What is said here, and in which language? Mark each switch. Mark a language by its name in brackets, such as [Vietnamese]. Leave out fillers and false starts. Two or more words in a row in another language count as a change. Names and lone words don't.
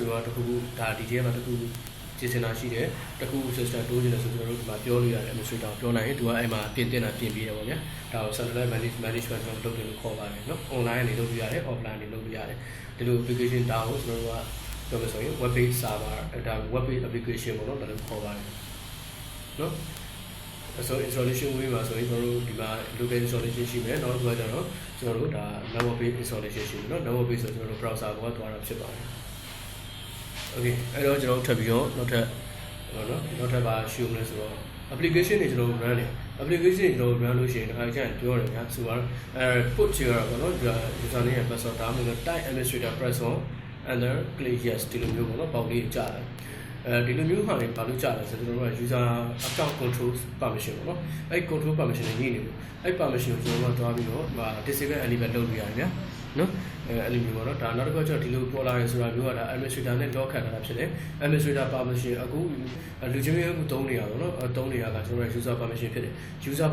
[Burmese] ကတခုခုဒါ DTM မှာတခုကျင်းနေတာရှိတယ်တခု system တိုးနေတယ်ဆိုကျွန်တော်တို့ဒီမှာပြောလို့ရတယ် administrator ပြောနိုင်ရင်သူကအဲ့မှာပြင်တင်တာပြင်ပြီးတယ်ပေါ့ဗျာဒါကို [English] Centralized Management [Burmese] ကျွန်တော်လုပ်တယ်လို့ခေါ်ပါတယ်နော် online နေလုပ်ပြရတယ် offline နေလုပ်ပြရတယ်ဒီလို application ဒါကိုကျွန်တော်တို့ကပြောမယ်ဆိုရင် [English] web page server [Burmese] ဒါ [English] web page application [Burmese] ပေါ့နော်ဒါလို့ခေါ်ပါတယ်နော် [English] so installation way [Burmese] မှာဆိုရင်ကျွန်တော်တို့ဒီမှာ [English] local installation [Burmese] ရှိမယ်နောက်တစ်ခုကကျတော့ကျွန်တော်တို့ဒါ [English] network page installation [Burmese] ရှိမယ်เนาะ [English] network page [Burmese] ဆိုကျွန်တော်တို့ browser ပေါ်ကသွားတာဖြစ်ပါတယ် okay အဲ့တော့ကျွန်တော်တို့ထပ်ပြီးတော့နောက်ထပ်ဟောနော်နောက်ထပ်ပါရှိဦးမလဲဆိုတော့ application တွေကျွန်တော် run တယ် application တွေကျွန်တော် run လို့ရှိရင်တစ်ခါကျရင်ပြောတယ်ညာဆိုတော့put ချရတော့ပေါ့နော် [English] user name and password [Burmese] ဒါမှမဟုတ် [English] type administrator press on enter click yes [Burmese] ဒီလိုမျိုးပေါ့နော်ပေါက်လေးကြားတယ်ဒီလိုမျိုးဟာတွေဘာလို့ကြာလဲဆိုတော့ကျွန်တော်တို့က [English] user account control permission [Burmese] ပေါ့နော်အဲ့ [English] control permission [Burmese] နဲ့ညှိနေလို့အဲ့ permission ကိုကျွန်တော်တို့တွားပြီးတော့ဟာ [English] disable enable [Burmese] လုပ်လို့ရတယ်ဗျာနော် အဲ့လိုမျိုးပေါ့နော်ဒါနောက်တစ်ခါကျတော့ဒီလိုပေါ်လာရင်ဆိုတာမျိုးကဒါ administrator နဲ့ lock ခံထားတာဖြစ်တယ် [English] administrator permission [Burmese] အခုလူချင်းမျိုးသုံးနေရတော့နော်သုံးနေရကကျွန်တော်တို့ [English] user permission [Burmese] ဖြစ်တယ် user